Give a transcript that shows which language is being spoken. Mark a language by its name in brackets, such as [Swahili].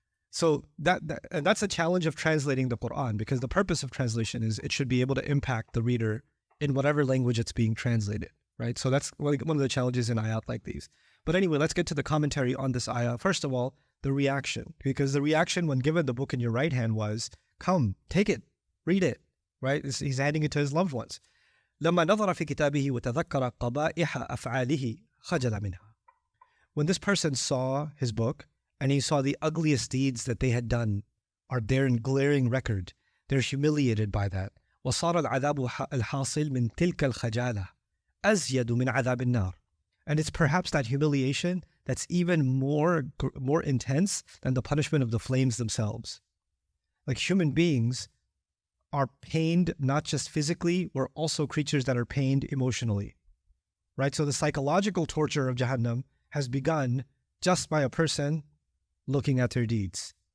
[English] So that's a challenge of translating the Quran, because the purpose of translation is it should be able to impact the reader in whatever language it's being translated, right? So that's one of the challenges in ayat like these. But anyway, let's get to the commentary on this ayah. First of all, the reaction, because the reaction when given the book in your right hand was, "Come, take it, read it," right? He's handing it to his loved ones. [Arabic] لما نظر في كتابه وتذكر قبائح أفعاله خجل منها. [English] When this person saw his book and he saw the ugliest deeds that they had done are there in glaring record, they're humiliated by that. [Arabic] وصار العذاب الحاصل من تلك الخجالة أزيد من عذاب النار. [English] And it's perhaps that humiliation that's even more intense than the punishment of the flames themselves. Like human beings are pained not just physically, we're also creatures that are pained emotionally, right? So the psychological torture of Jahannam has begun just by a person looking at their deeds.